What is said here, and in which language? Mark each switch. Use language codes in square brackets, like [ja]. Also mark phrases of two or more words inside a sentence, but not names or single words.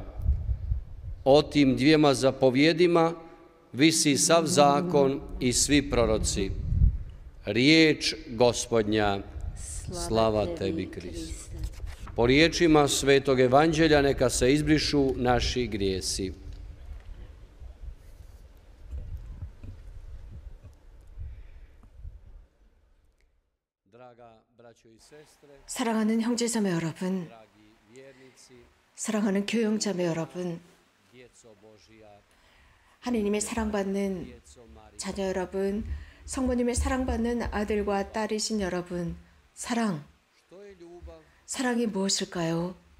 [hr] O tim dvijema zapovjedima visi sav zakon i svi proroci. Riječ Gospodnja, slava tebi, Kriste. Po riječima Svetog Evanđelja neka se izbrišu naši grijesi. [ko] 사랑하는 형제자매 여러분, 사랑하는 교영자매 여러분, 하느님의 사랑받는 자녀 여러분, 성모님의 사랑받는 아들과 딸이신 여러분, 사랑이 무엇일까요?